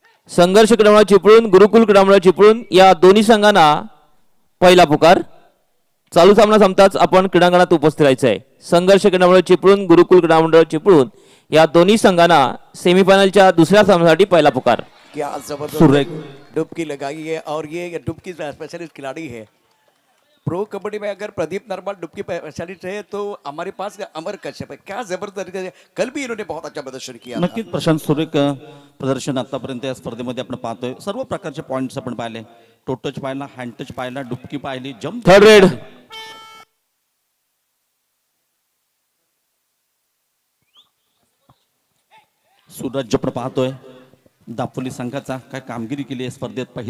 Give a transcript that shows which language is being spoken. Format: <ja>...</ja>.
<mr>संघर्ष क्रीडामंडळ चिपळूण गुरुकुल क्रीडामंडळ चिपळूण या दोन्ही संघांना पहिला पुकार. चालू सामना संपताच आपण क्रीडांगणात उपस्थित राहायचं आहे. संघर्ष क्रीडामंडळ चिपळूण गुरुकुल क्रीडामंडळ चिपळूण या दोन्ही संघांना सेमीफायनलच्या दुसऱ्या सामन्यासाठी पहिला पुकार.</mr> <hi>क्या जबरदस्त</hi> <mr>सुरेख.</mr> <hi>डुबकी लगाई है और ये डुबकी स्पेशलिस्ट खिलाड़ी है. प्रो कबड्डी में अगर प्रदीप नरवाल डुबकी स्पेशलिस्ट है तो हमारे पास अमर कश्यप है. क्या जबरदस्त तरीके से कल भी इन्होंने बहुत अच्छा प्रदर्शन किया था.</hi> <mr>नक्कीच प्रशांत सुरेख प्रदर्शन आतापर्यंत या स्पर्धेमध्ये आपण पाहतोय. सर्व प्रकारचे पॉइंट्स आपण पाहिले. टोटच पाहिला, हँड टच पाहिला, डुबकी पाहिली, जम्प.</mr> <en>third red</en> <mr>सूरज आपण पाहतोय दापोली संघाचा काय कामगिरी केली आहे स्पर्धेत.</mr>